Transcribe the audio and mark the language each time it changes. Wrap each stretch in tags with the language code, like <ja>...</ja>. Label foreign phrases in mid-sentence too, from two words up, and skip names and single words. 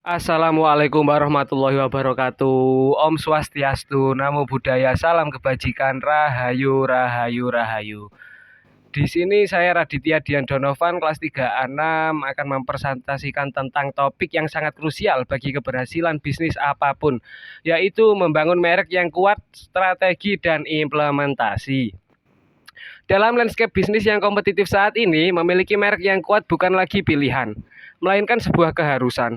<ar>السلام عليكم ورحمة الله وبركاته.</ar> <id>Om Swastiastu, Namo Buddhaya, salam kebajikan, Rahayu, Rahayu, Rahayu. Di sini saya Raditya Dian Donovan, kelas 3A6, akan mempresentasikan tentang topik yang sangat krusial bagi keberhasilan bisnis apapun, yaitu membangun merek yang kuat, strategi, dan implementasi. Dalam landscape bisnis yang kompetitif saat ini, memiliki merek yang kuat bukan lagi pilihan, melainkan sebuah keharusan.</id>